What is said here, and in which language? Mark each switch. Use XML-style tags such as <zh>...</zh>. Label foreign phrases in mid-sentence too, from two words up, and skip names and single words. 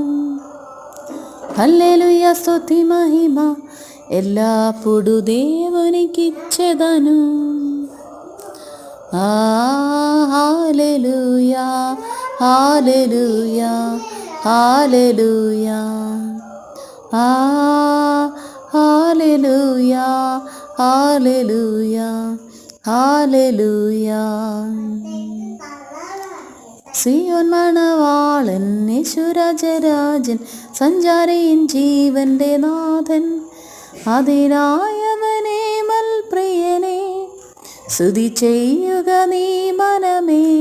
<te>హల్లెలూయ స్తుతి మహిమ ఎల్లప్పుడు దేవునికిచ్చెదను. హల్లెలూయా హల్లెలూయా హల్లెలూయా హల్లెలూయా హల్లెలూయా ഹല്ലേലൂയ.</te> <ml>സിയോൻ മണവാളൻ യേശുരാജരാജൻ സഞ്ചാരിയൻ ജീവന്റെ നാഥൻ അതിനായവനെ മൽപ്രിയനെ സ്തുതി ചെയ്യുക നീ മനമേ.</ml>